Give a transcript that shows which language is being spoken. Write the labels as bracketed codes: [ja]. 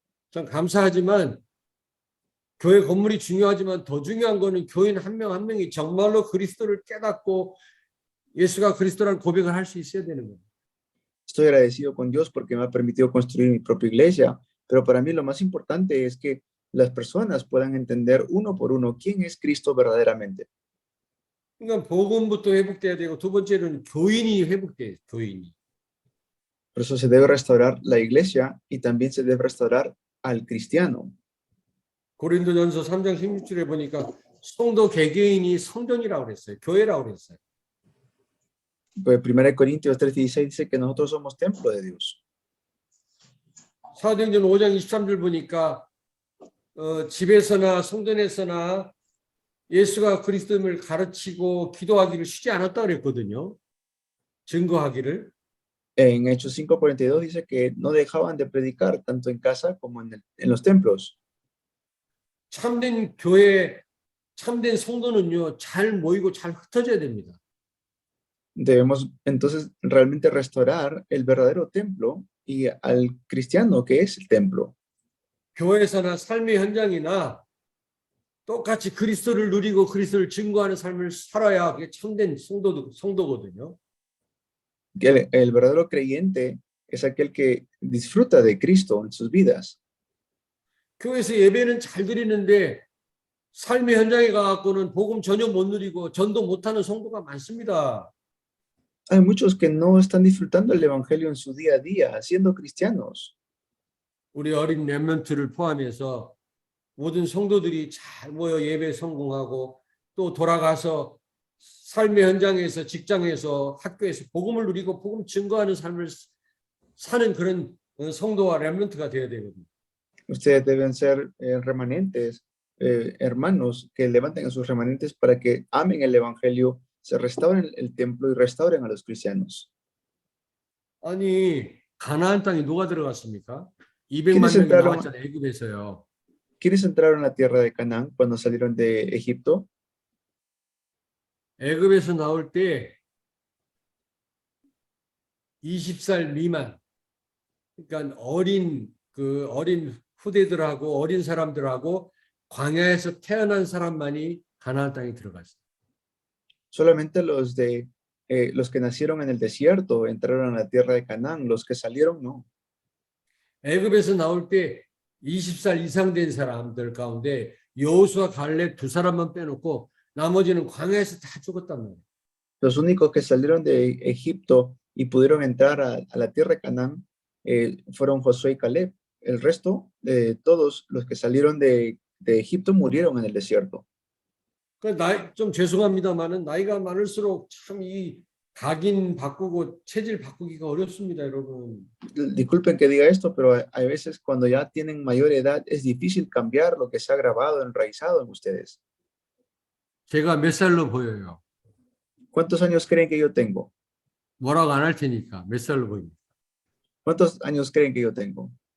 [ko] 참 감사하지만 교회 건물이 중요하지만 더 중요한 거는 교인 한 명 한 명이 정말로 그리스도를 깨닫고 예수가 그리스도라는 고백을 할 수 있어야 되는 거예요. [es] Estoy agradecido con Dios porque me ha permitido construir mi propia iglesia, pero para mí lo más importante es que las personas puedan entender uno por uno quién es Cristo verdaderamente. [ko] 그러니까 복음부터 회복돼야 되고 두 번째는 교인이 회복돼요. 교인이. [es] Por eso se debe restaurar la iglesia y también se debe restaurar al cristiano. [ko] 고린도전서 3장 16절에 보니까 성도 개개인이 성전이라고 그랬어요. 교회라고 그랬어요. [es] Pues 1 Corintios 3:16 dice que nosotros somos templo de Dios. [ko] 사도행전 5장 23절 보니까 집에서나 성전에서나 예수가 그리스도임을 가르치고 기도하기를 쉬지 않았다 그랬거든요. 증거하기를. [es] En Hechos 5:42 dice que no dejaban de predicar tanto en casa como en los templos. [ko] 참된 교회, 참된 성도는요, 잘 모이고 잘 흩어져야 됩니다. [es] Debemos entonces realmente restaurar el verdadero templo y al cristiano que es el templo. [ko] 교회에서나 삶의 현장이나 똑같이 그리스도를 누리고 그리스도를 증거하는 삶을 살아야 그게 참된 성도거든요. [es] El verdadero creyente es aquel que disfruta de Cristo en sus vidas. [ko] 교회에서 예배는 잘 드리는데 삶의 현장에 가갖고는 복음 전혀 못 누리고 전도 못하는 성도가 많습니다. [es] Hay muchos que no están disfrutando el evangelio en su día a día, siendo cristianos. [ko] 우리 어린 렘넌트를 포함해서 모든 성도들이 잘 모여 예배 성공하고 또 돌아가서 삶의 현장에서 직장에서 학교에서 복음을 누리고 복음 증거하는 삶을 사는 그런 성도와 렘넌트가 되어야 되거든요. [es] Ustedes deben ser remanentes, hermanos que levanten a sus remanentes para que amen el evangelio, se restauren el templo y restauren a los cristianos. [ko] 아니 가나안 땅에 누가 들어갔습니까? 200만 [es] ¿Quiénes [ko] 명이 [es] entraron? [ko] 나왔잖아요. 애굽에서요. [es] ¿Quiénes entraron a la tierra de Canaán cuando salieron de Egipto? [ko] 애굽에서 나올 때 20살 미만, 그러니까 어린 후대들하고 어린 사람들하고 광야에서 태어난 사람만이 가나안 땅에 들어갔어요. [es] Solamente los que nacieron en el desierto entraron a la tierra de Canaán, los que salieron no. [ko] 애굽에서 나올 때 20살 이상 된 사람들 가운데 여호수아 갈렙 두 사람만 빼놓고 나머지는 광야에서 다 죽었단 말이에요. [es] Los únicos que salieron de Egipto y pudieron entrar a la tierra de Canaán fueron Josué y Caleb. El resto de todos los que salieron de Egipto murieron en el desierto. [ko] 좀 죄송합니다만은 나이가 많을수록 참 이 각인 바꾸고 체질 바꾸기가 어렵습니다, 여러분. [es] Disculpen que diga esto, pero hay veces cuando ya tienen mayor edad es difícil cambiar lo que se ha grabado, enraizado en ustedes. [ko] 제가 몇 살로 보여요? [es] ¿Cuántos años creen que yo tengo? [ko] 뭐라고 안 할 테니까 몇 살로 보입니까? [es] ¿Cuántos años creen que yo tengo?